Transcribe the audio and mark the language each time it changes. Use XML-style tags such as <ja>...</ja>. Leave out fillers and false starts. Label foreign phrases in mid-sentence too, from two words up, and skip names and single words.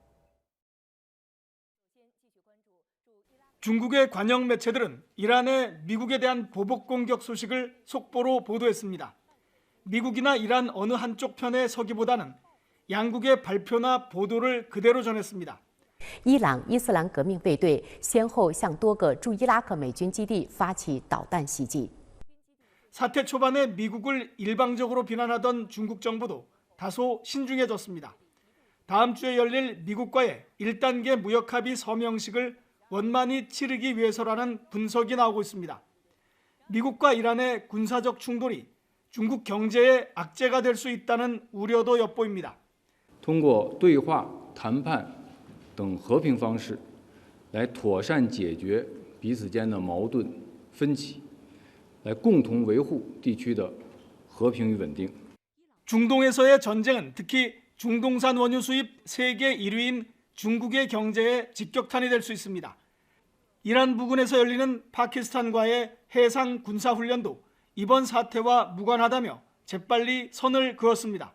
<ko>중국의 관영 매체들은 이란의 미국에 대한 보복 공격 소식을 속보로 보도했습니다. 미국이나 이란 어느 한쪽 편에 서기보다는 양국의 발표나 보도를 그대로 전했습니다.</ko> <zh>伊朗伊斯兰革命卫队先后向多个驻伊拉克美军基地发起导弹袭击。</zh> <ko>사태 초반에 미국을 일방적으로 비난하던 중국 정부도 다소 신중해졌습니다. 다음 주에 열릴 미국과의 1단계 무역 합의 서명식을 원만히 치르기 위해서라는 분석이 나오고 있습니다. 미국과 이란의 군사적 충돌이 중국 경제에 악재가 될 수 있다는 우려도 엿보입니다.</ko> <zh>通过对话、谈判等和平方式，来妥善解决彼此间的矛盾分歧，来共同维护地区的和平与稳定。</zh> <ko>중동에서의 전쟁은 특히 중동산 원유 수입 세계 1위인 중국의 경제에 직격탄이 될 수 있습니다. 이란 부근에서 열리는 파키스탄과의 해상 군사훈련도 이번 사태와 무관하다며 재빨리 선을 그었습니다.</ko>